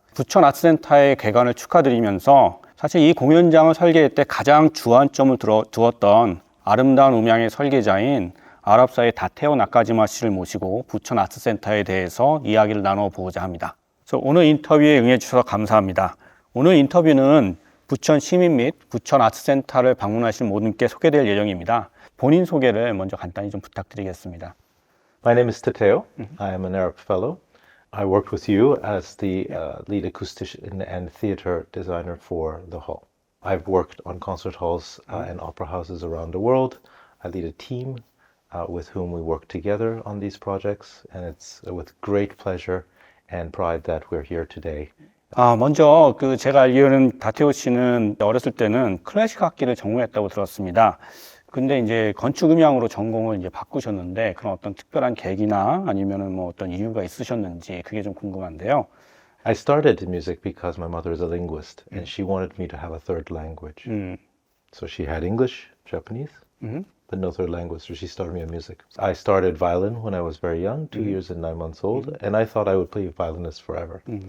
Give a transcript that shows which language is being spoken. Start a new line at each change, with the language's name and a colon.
Korean: 부천아트센터의 개관을 축하드리면서 사실 이 공연장을 설계할 때 가장 주안점을 두었던 아름다운 음향의 설계자인 아랍사의 다테오 나카지마 씨를 모시고 부천아트센터에 대해서 이야기를 나눠보고자 합니다. 그래서 오늘 인터뷰에 응해주셔서 감사합니다. 오늘 인터뷰는 부천 시민 및 부천아트센터를 방문하신 모든 분께 소개될 예정입니다. 본인 소개를 먼저 간단히 좀 부탁드리겠습니다.
English: My name is Tateo. I am an Arab fellow. I worked with you as the lead acoustician and theater designer for the hall. I've worked on concert halls and opera houses around the world. I lead a team with whom we work together on these projects, and it's with great pleasure and pride that we're here today.
Korean: 먼저 제가 알기로는 다테오 씨는 어렸을 때는 클래식 악기를 전공했다고 들었습니다. 근데 이제 건축음향으로 전공을 이제 바꾸셨는데 그런 어떤 특별한 계기나 아니면은 뭐 어떤 이유가 있으셨는지 그게 좀 궁금한데요.
English: I started in music because my mother is a linguist and she wanted me to have a third language. So she had English, Japanese, but no third language, so she started me in music. I started violin when I was very young, 2 years and 9 months old, and I thought I would play violinist forever.